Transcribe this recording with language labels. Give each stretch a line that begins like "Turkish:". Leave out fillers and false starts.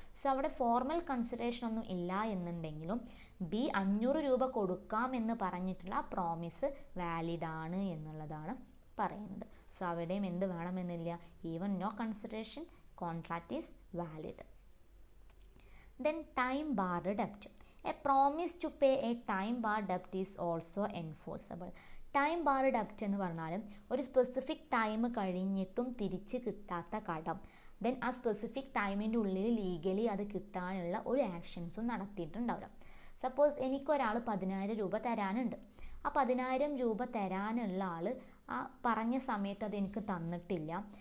Malayalam: So അവിടെ formal consideration ഒന്നും ഇല്ല എന്നുണ്ടെങ്കിലും ബി 500 രൂപ കൊടുക്കാം എന്ന് പറഞ്ഞിട്ടുള്ള പ്രോമിസ് വാലിഡ് ആണ് എന്നുള്ളതാണ് പറയുന്നത്. സോ അവിടെയും എന്ത് വേണമെന്നില്ല,
English: Even know consideration, contract is valid. Then time barred debt. A promise to pay a time barred debt is also enforceable.
Malayalam: Time bar ഡെപ്റ്റ് എന്ന് പറഞ്ഞാൽ ഒരു സ്പെസിഫിക് ടൈം കഴിഞ്ഞിട്ടും തിരിച്ച് കിട്ടാത്ത കടം, ദെൻ ആ സ്പെസിഫിക് ടൈമിൻ്റെ ഉള്ളിൽ ലീഗലി അത് കിട്ടാനുള്ള ഒരു ആക്ഷൻസും നടത്തിയിട്ടുണ്ടാവില്ല. സപ്പോസ് എനിക്കൊരാൾ 10,000 രൂപ തരാനുണ്ട്. ആ 10,000 രൂപ തരാനുള്ള ആൾ ആ പറഞ്ഞ സമയത്ത് അത് എനിക്ക് തന്നിട്ടില്ല.